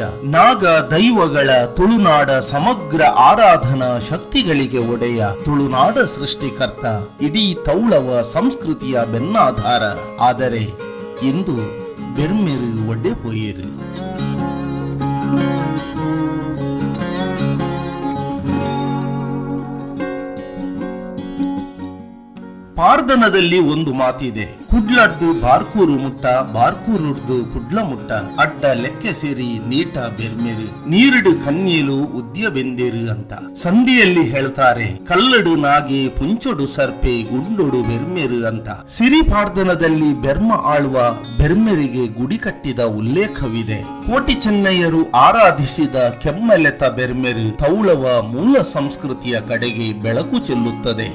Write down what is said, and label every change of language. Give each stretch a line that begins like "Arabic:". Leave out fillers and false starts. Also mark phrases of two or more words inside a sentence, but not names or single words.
Kannada: ನಾಗ ದೈವಗಳ ತುಳುನಾಡ ಸಮಗ್ರ ಆರಾಧನಾ ಶಕ್ತಿಗಳಿಗೆ ಒಡೆಯ, ತುಳುನಾಡ ಸೃಷ್ಟಿಕರ್ತ, ಇಡೀ ತೌಳವ ಸಂಸ್ಕೃತಿಯ ಬೆನ್ನಾಧಾರ. ಆದರೆ ಇಂದು ಬೆರ್ಮೆರು ಒಡೆಪೊಯೇರು. ಪಾರ್ದನದಲ್ಲಿ ಒಂದು ಮಾತಿದೆ,
Tulu: ಕುಡ್ಲಡ್ದು ಬಾರ್ಕೂರು ಮುಟ್ಟ, ಬಾರ್ಕೂರುಡ್ದು ಕುಡ್ಲ ಮುಟ್ಟ, ಅಡ್ಡ ಲೆಕ್ಕೆ ಸೇರಿ ನೀಟ ಬೆರ್ಮೆರು, ನೀರುಡು ಕನ್ನೀಲು ಉದ್ಯ ಬೆಂದೇರು ಅಂತ.
Kannada: ಸಂಧಿಯಲ್ಲಿ ಹೇಳ್ತಾರೆ,
Tulu: ಕಲ್ಲಡು ನಾಗೆ ಪುಂಚೊಡು ಸರ್ಪೆ ಗುಂಡೊಡು ಬೆರ್ಮೆರು
Kannada: ಅಂತ. ಸಿರಿ ಪಾರ್ದನದಲ್ಲಿ ಬೆರ್ಮ ಆಳುವ ಬೆರ್ಮೆರಿಗೆ ಗುಡಿ ಕಟ್ಟಿದ ಉಲ್ಲೇಖವಿದೆ. ಕೋಟಿ ಚೆನ್ನಯ್ಯರು ಆರಾಧಿಸಿದ ಕೆಮ್ಮೆಲೆತ ಬೆರ್ಮೆರು ತೌಳವ ಮೂಲ ಸಂಸ್ಕೃತಿಯ ಕಡೆಗೆ ಬೆಳಕು ಚೆಲ್ಲುತ್ತದೆ.